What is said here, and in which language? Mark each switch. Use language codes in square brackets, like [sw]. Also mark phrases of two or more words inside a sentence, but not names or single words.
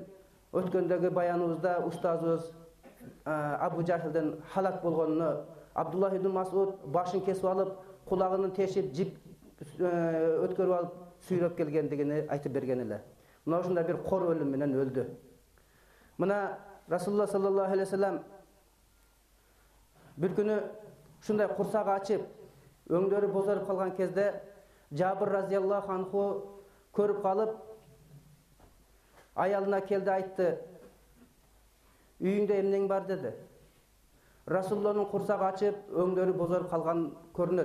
[ky] Өткөндөгү баяныбызда устазыбыз Абу Жахилдин халак болгонуну, Абдуллах ибн Масуд башын кесип алып, кулагын тешип, жип өткөрүп алып, сүйрөп келгендигини айтып берген эле. Мына ушундай бир кор өлүм менен өлдү. Мына [ar] رسول الله صلى الله عليه وسلم [ky] бир күнү ушундай курсагы ачып, өңдөрү бозоруп калган кезде Жабир [ar] رضي الله عنه [ky] көрүп калып, аялына келди, айтты: үйүңдө эмнең бар деди. Расулуллахтын курсагы ачып, өңдөрү бозоруп калган көрүнөт.